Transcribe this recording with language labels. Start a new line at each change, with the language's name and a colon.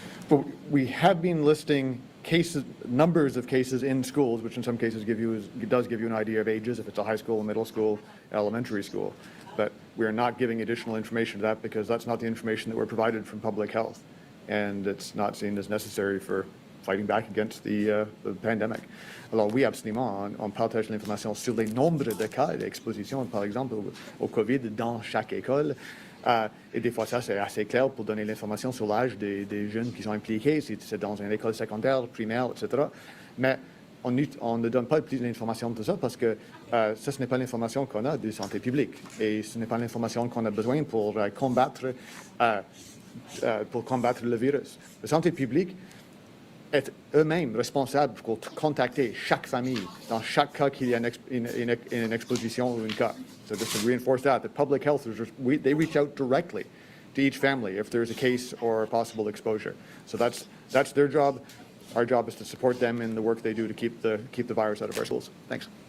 English: Well, we have been listing numbers of cases in schools, which in some cases does give you an idea of ages, if it's a high school, middle school, elementary school. But we're not giving additional information to that because that's not the information that we're provided from public health. And it's not seen as necessary for fighting back against the pandemic.
French: Alors oui, absolument, on partage l'information sur les nombres de cas d'exposition, par exemple, au COVID dans chaque école. Et des fois, ça, c'est assez clair pour donner l'information sur l'âge des jeunes qui sont impliqués, si c'est dans une école secondaire, primaire, etc. Mais on ne donne pas plus d'informations de ça parce que ça, ce n'est pas l'information qu'on a de santé publique. Et ce n'est pas l'information qu'on a besoin pour combattre le virus. La santé publique être eux-mêmes responsables pour contacter chaque famille dans chaque cas qu'il y a une exposition ou un cas.
English: So just to reinforce that, the public health, they reach out directly to each family if there's a case or a possible exposure. So that's their job. Our job is to support them in the work they do to keep the virus out of our schools. Thanks.